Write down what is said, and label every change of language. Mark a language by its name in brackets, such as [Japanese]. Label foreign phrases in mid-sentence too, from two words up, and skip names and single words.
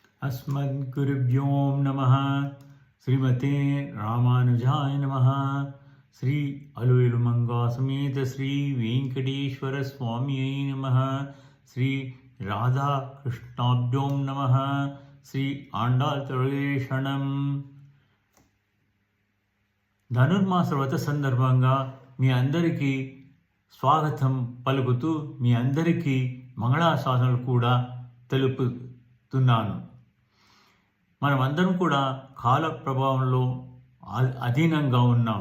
[Sanskrit] अस्मद्गुरुभ्यो नमः। श्रीमते रामानुजाय नमः। श्री अलवेलुमंगा समेत श्री वेंकटेश्वर स्वामी नमः। श्री राधा कृष्णाभ्यो नमः। श्री आंडातरेशणं। [Telugu] ధనుర్మాస వ్రత సందర్భంగా మీ అందరికీ స్వాగతం పలుకుతూ మీ అందరికీ మంగళాశాసనాలు కూడా తెలుపుతున్నాను. మనమందరం కూడా కాల ప్రభావంలో అధీనంగా ఉన్నాం.